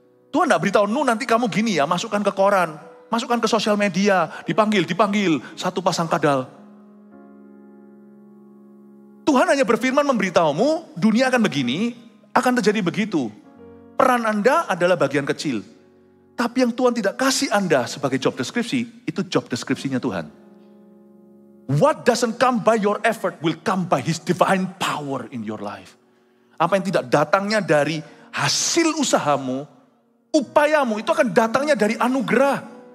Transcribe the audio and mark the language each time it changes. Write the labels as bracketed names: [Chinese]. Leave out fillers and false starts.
[Indonesian] Tuhan tidak beritahu Nuh nanti kamu gini ya, masukkan ke koran, masukkan ke sosial media, dipanggil, satu pasang kadal. Tuhan hanya berfirman memberitahumu, dunia akan begini, akan terjadi begitu. Peran Anda adalah bagian kecil. Tapi yang Tuhan tidak kasih Anda sebagai job deskripsi, itu job deskripsinya Tuhan. [English] What doesn't come by your effort will come by His divine power in your life. [Indonesian] Apa yang tidak datangnya dari hasil usahamu, upayamu, itu akan datangnya dari anugerah.